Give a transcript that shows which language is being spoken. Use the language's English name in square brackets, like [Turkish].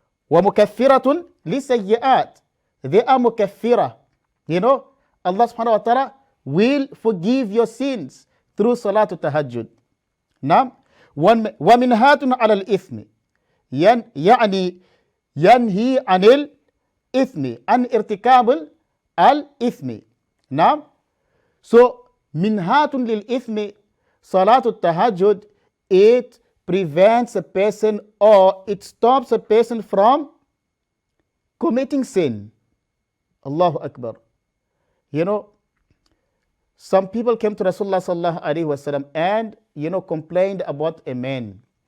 [Arabic] وَمُكَفِّرَةٌ لِسَيِّئَاتِ. [English] They are mukaffira. Allah subhanahu wa ta'ala will forgive your sins through Salatul Tahajjud. [Arabic] نعم. ومنهات على الإثم يعني ينهي عن الإثم عن ارتكاب الإثم. نعم. [English] So [Arabic] منهات للإثم, [English] Salatul Tahajjud, it prevents a person or it stops a person from committing sin. Allahu Akbar. You know, some people came to Rasulullah sallallahu alaihi wasallam and, complained about a man.